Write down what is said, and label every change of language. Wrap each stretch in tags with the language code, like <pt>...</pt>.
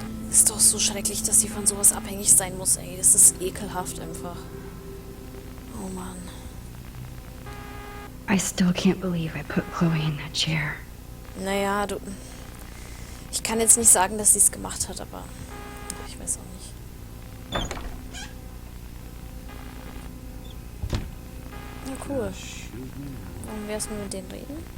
<de>Ist doch so schrecklich, dass sie von sowas abhängig sein muss, ey. Das ist ekelhaft einfach. Oh Mann.</de> <en>I still can't believe I put Chloe in that chair.</en> <de>Naja, du... Ich kann jetzt nicht sagen, dass sie es gemacht hat, aber... Ich weiß auch nicht. Ja, cool. Wollen wir erstmal mit denen reden?</de>